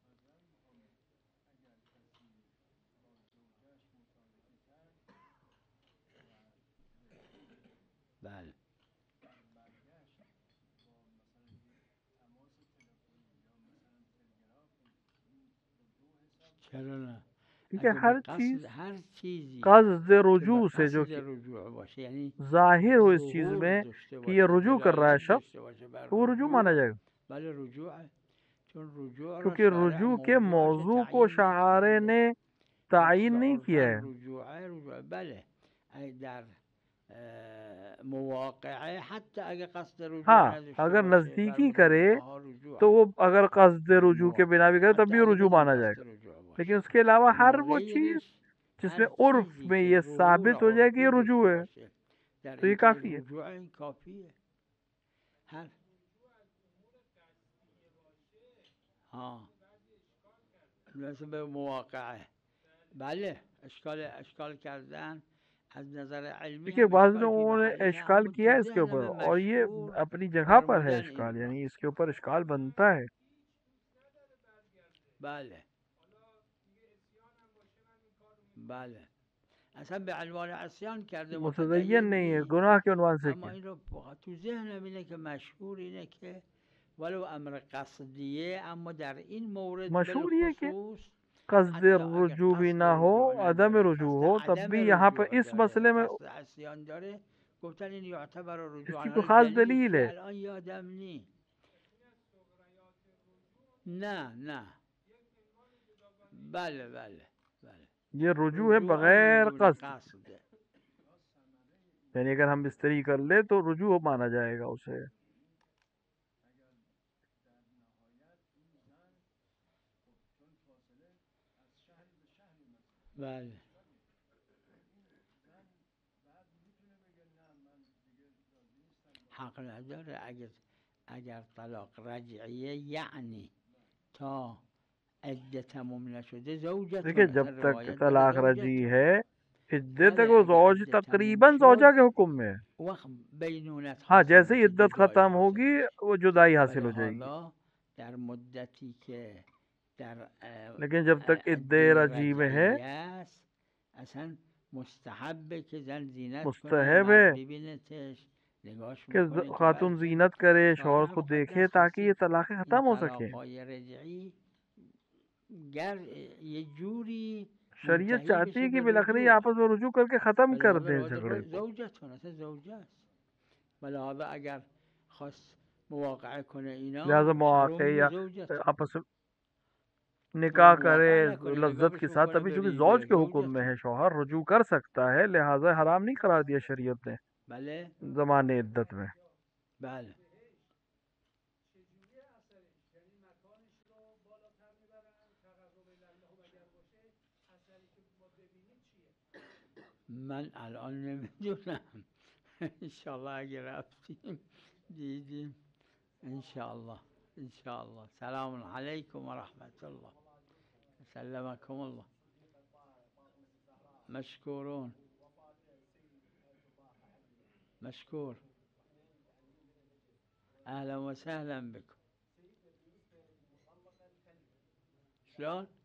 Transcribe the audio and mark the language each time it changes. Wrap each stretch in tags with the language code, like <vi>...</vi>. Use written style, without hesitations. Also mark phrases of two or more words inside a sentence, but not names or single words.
<fa>بله چرا نه؟</fa> <ur>کیونکہ ہر چیز</ur> <fa>هر چیزی</fa> <ur>قصد رجوع سے جو</ur> <fa>قصد رجوع باشه، یعنی</fa> <ur>ظاہر ہو اس چیز</ur> <fa>ظهور</fa> <ur>میں</ur> <fa>داشته</fa> <ur>کہ یہ</ur> <fa>باشه،</fa> <ur>رجوع کر رہا ہے</ur> <fa>دلالت</fa> <ur>شخص،</ur> <fa>داشته باشه بر</fa> <ur>تو وہ رجوع مانا جائے گا.</ur> <fa>بله رجوع. چون رجوع را</fa> <ur>کیونکہ</ur> <fa>شارع</fa> <ur>رجوع کے موضوع کو شاعر نے تعیین نہیں کیا ہے.</ur> <fa>رجوع بله در مواقعه حتی اگر قصد رجوع</fa> <ur>ہاں</ur> <fa>نداشته</fa> <ur>اگر</ur> <fa>باشه</fa> <ur>نزدیکی</ur> <fa>بر</fa> <ur>کرے</ur> <fa>فقها رجوع</fa> <ur>تو وہ اگر قصد رجوع کے بنا بھی کرے تب بھی رجوع مانا جائے گا. لیکن اس کے علاوہ ہر وہ چیز جس میں عرف میں یہ ثابت ہو جائے کہ یہ رجوع ہے تو یہ کافی ہے.</ur> <fa>ها به مواقعه. بله اشکال کردن از نظر علمی</fa> <ur>دیکھیے</ur> <fa>هم</fa> <ur>بعض</ur> <fa>اشکال فی</fa> <ur>لوگوں نے</ur> <fa>محله ہے، اشکال اما</fa> <ur>کیا</ur> <fa>تو</fa> <ur>ہے اس کے</ur> <fa>ذهن</fa> <ur>اوپر، میں اور یہ</ur> <fa>مشهور</fa> <ur>اپنی جگہ پر ہے</ur> <fa>فرمودن این</fa> <ur>اشکال،</ur> <fa>را.</fa> <ur>یعنی اس کے اوپر اشکال بنتا ہے.</ur> <fa>بله بله اصلا به عنوان عصیان کرده متدین</fa> <ur>متدین نہیں ہے،</ur> <fa>نیست،</fa> <ur>گناہ کے عنوان سے</ur> <fa>اما</fa> <ur>کیا.</ur> <fa>این رو تو ذهنم اینه که مشهور اینه که ولو امر قصدیه، اما در این مورد</fa> <ur>مشہور یہ کہ</ur> <fa>بالخصوص</fa> <ur>قصد حتی اگر رجوع بھی</ur> <fa>قصد</fa> <ur>نہ ہو،</ur> <fa>رجوع عدم نداره، رجوع قصد</fa> <ur>ہو، تب</ur> <fa>عدم</fa> <ur>بھی یہاں پر</ur> <fa>رجوع</fa> <ur>اس</ur> <fa>داره،</fa> <ur>مسئلے میں</ur> <fa>قصد عصیان داره، گفتن این یعتبر</fa> <ur>اس</ur> <fa>رجوعا.</fa> <ur>کی کوئی</ur> <fa>حالا</fa> <ur>خاص</ur> <fa>دلیلش</fa> <ur>دلیل</ur> <fa>چیه</fa> <ur>ہے.</ur> <fa>الان یادم نی. نه بله بله بله</fa> <ur>یہ رجوع ہے</ur> <fa>رجوعا</fa> <ur>بغیر</ur> <fa>بدون</fa> <ur>قصد،</ur> <fa>قصد.</fa> <ur>یعنی اگر ہم بستری کر لے تو رجوع مانا جائے گا اسے.</ur> <fa>بله حق نداره. اگر طلاق رجعیه یعنی تا عده تموم نشده</fa> <ur>دیکھیں</ur> <fa>زوجتون،</fa> <ur>جب</ur> <fa>اصلا</fa> <ur>تک</ur> <fa>روایت داره</fa> <ur>طلاق رجعی</ur> <fa>زوجتون.</fa> <ur>ہے، عدت تک</ur> <fa>بله</fa> <ur>وہ</ur> <fa>اگر زوج عده تموم</fa> <ur>تقریباً زوجہ</ur> <fa>شد</fa> <ur>کے حکم میں ہے.</ur> <fa>وقت بینونت</fa> <ur>ہاں</ur> <fa>حاصل</fa> <ur>جیسے ہی</ur> <fa>میشه،</fa> <ur>عدت</ur> <fa>جدایی</fa> <ur>ختم</ur> <fa>حاصل</fa> <ur>ہوگی</ur> <fa>میشه.</fa> <ur>وہ جدائی حاصل ہو جائے گی.</ur> <fa>ولهذا در مدتی که در</fa> <ur>لیکن جب تک عدے</ur> <fa>عده</fa> <ur>رجعی میں ہے</ur> <fa>رجعیه است اصلا مستحبه که زن زینت کنه،</fa> <ur>مستحب ہے</ur> <fa>مرد ببینتش، نگاهش</fa> <ur>کہ</ur> <fa>میکنه که</fa> <ur>خاتون</ur> <fa>بلکه</fa> <ur>زینت کرے، شوہر اس</ur> <fa>شوهر</fa> <ur>کو</ur> <fa>مقدس</fa> <ur>دیکھے تاکہ یہ</ur> <fa>هستید.</fa> <ur>طلاقیں</ur> <fa>این</fa> <ur>ختم ہو سکیں.</ur> <fa>طلاق‌های رجعی گر یه جوری</fa> <ur>شریعت</ur> <fa>منتهی</fa> <ur>چاہتی</ur> <fa>بشه</fa> <ur>ہے کہ</ur> <fa>به</fa> <ur>بالاخره یہ</ur> <fa>رجوع،</fa> <ur>آپس میں رجوع کر کے ختم کر</ur> <fa>ولهذا</fa> <ur>دیں</ur> <fa>روایت</fa> <ur>جھگڑے کو.</ur> <fa>زوجتون، اصلا زوجه است، ولهذا اگر خواست مواقعه کنه اینا</fa> <ur>لہذا</ur> <fa>حروم مواقع میگه</fa> <ur>یا</ur> <fa>زوجتون.</fa> <ur>آپس میں نکاح کرے</ur> <fa>مواقعه نکنه، نگاه</fa> <ur>لذت کے</ur> <fa>بهش</fa> <ur>ساتھ،</ur> <fa>بکنه</fa> <ur>تبھی چونکہ</ur> <fa>بریزه،</fa> <ur>زوج کے حکم میں</ur> <fa>زوجتون.</fa> <ur>ہے، شوہر رجوع کر سکتا ہے، لہذا حرام نہیں قرار دیا شریعت نے</ur> <fa>بله</fa> <ur>زمانے عدت میں.</ur> <fa>بله من الان نمیدونم. انشالله اگه رفتیم دیدیم.</fa> <ar>انشالله انشالله. سلام علیکم و رحمت الله. سلمکم الله. مشکورون. مشکور. اهلا و سهلا بكم. شلون؟</ar>